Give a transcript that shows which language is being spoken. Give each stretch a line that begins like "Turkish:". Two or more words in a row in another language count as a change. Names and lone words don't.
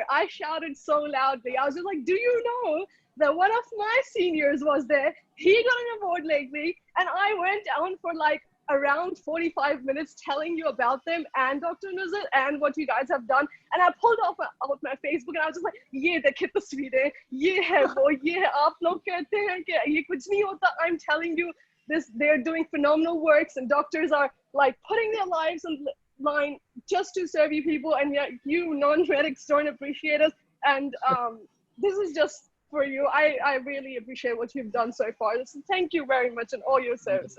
English: I shouted so loudly. I was just like, do you know that one of my seniors was there? He got an award lately. And I went down for like around 45 minutes telling you about them and Dr. Nuzul and what you guys have done. And I pulled out my Facebook and I was just like,
Hindi: ये देखे तस्वीरें, ये है वो, ये है आप लोग कहते हैं कि ये कुछ नहीं होता.
English: I'm telling you this, they're doing phenomenal works and doctors are like putting their lives on line just to serve you people, and yet you non-medics don't appreciate us. And this is just for you. I really appreciate what you've done so far. So thank you very much and all your services.